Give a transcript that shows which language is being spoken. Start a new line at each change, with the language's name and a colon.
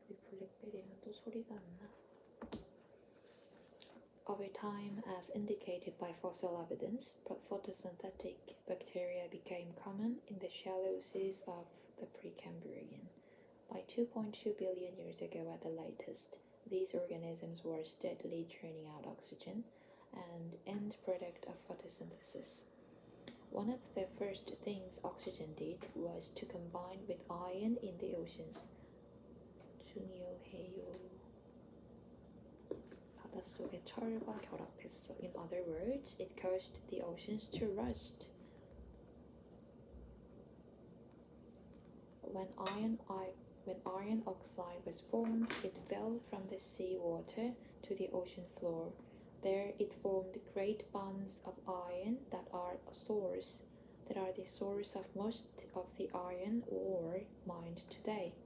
Korean: 블랙베리는 또 소리가 안 나.
English: Over time, as indicated by fossil evidence, photosynthetic bacteria became common in the shallow seas of the Precambrian. By 2.2 billion years ago at the latest, these organisms were steadily churning out oxygen, an end product of photosynthesis. One of the first things oxygen did was to combine with iron in the oceans.
Korean: 중요해요. 바닷속에 철과 결합했어.
English: In other words, it caused the oceans to rust. When iron oxide was formed, it fell from the sea water to the ocean floor. There it formed great bands of iron that are the source of most of the iron ore mined today.